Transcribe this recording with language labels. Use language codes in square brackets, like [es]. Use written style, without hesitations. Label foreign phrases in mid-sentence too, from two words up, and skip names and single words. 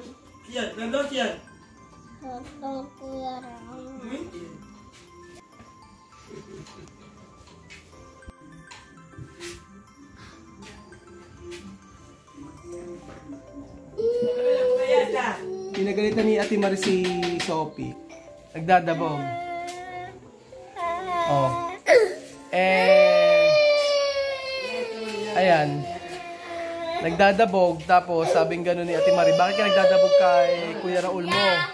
[es] ¿Quién? ¿Perdón quién? Perdón, cuidarán. Muy bien. Ya está. [tl] Pinagalitan ni Ate Marie si Sophie. Nagdadabog. Oh. Ayan. Nagdadabog. Tapos sabing gano'n ni Ate Marie, bakit ka nagdadabog kay Kuya Raul mo?